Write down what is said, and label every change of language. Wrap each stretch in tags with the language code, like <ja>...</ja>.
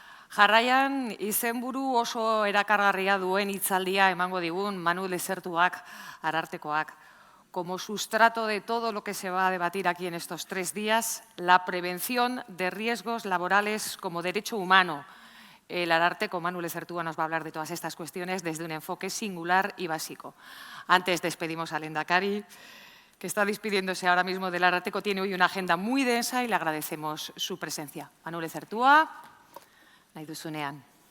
<eu>Jarraian, izenburu oso erakargarria duen hitzaldia emango digun Manu Lezertuak, Arartekoak.</eu> <es>Como sustrato de todo lo que se va a debatir aquí en estos 3 días, la prevención de riesgos laborales como derecho humano. El Ararteko, Manu Lezertua, nos va a hablar de todas estas cuestiones desde un enfoque singular y básico. Antes despedimos al lehendakari, que está despidiéndose ahora mismo del Ararteko. Tiene hoy una agenda muy densa y le agradecemos su presencia.</es> <eu>Manu Lezertua, nahi duzunean.</eu>